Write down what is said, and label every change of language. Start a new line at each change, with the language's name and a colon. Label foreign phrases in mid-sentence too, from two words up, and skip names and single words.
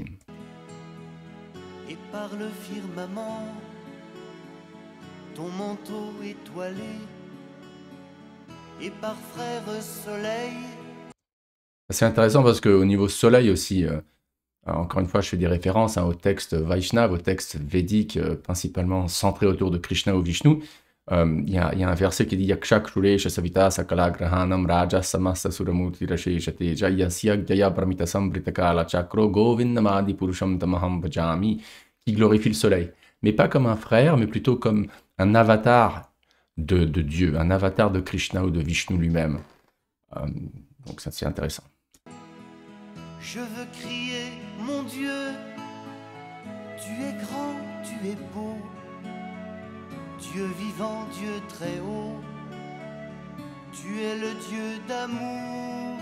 French: Et par le firmament, ton manteau étoilé, et par frère soleil. C'est intéressant parce qu'au niveau soleil aussi, encore une fois, je fais des références au texte Vaishnava, au texte védique, principalement centré autour de Krishna ou Vishnu. Il y a un verset qui dit
Sanskrit: यच्चक्षुरेष सविता सकलग्रहाणां राजा समस्तसुरमूर्तिरशेषतेजाः यस्याज्ञया भ्रमति सम्भृतकालचक्रो गोविन्दमादिपुरुषं तमहं भजामि,
French: qui glorifie le soleil. Mais pas comme un frère, mais plutôt comme un avatar de Dieu, un avatar de Krishna ou de Vishnu lui-même. Euh, donc ça, c'est intéressant. Je veux crier, mon Dieu, tu es grand, tu es beau, Dieu vivant, Dieu très haut, tu es le Dieu d'amour.